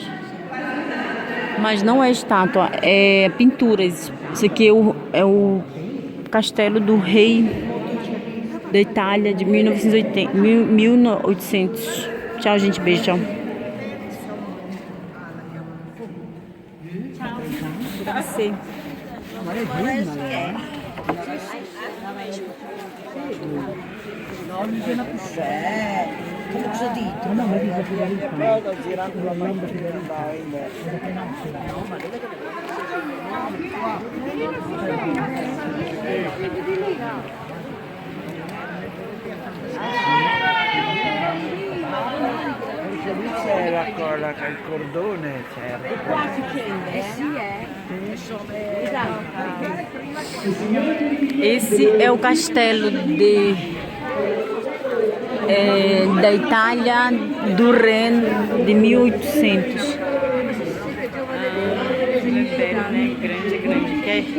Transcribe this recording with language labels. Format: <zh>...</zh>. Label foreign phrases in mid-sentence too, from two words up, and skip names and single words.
<pt>Mas não é estátua, é pinturas. Isso aqui é o castelo do rei da Itália de 1980, 1800. Tchau, gente. Beijo, tchau. Tchau. Pra você.</pt> <it>Cosa dite? No, ma dico che girando la mano per andare lì c'era quella che il cordone c'era.</it> <pt>Esse é o castelo da Itália do Ren de 1800. Né? Grande.</pt>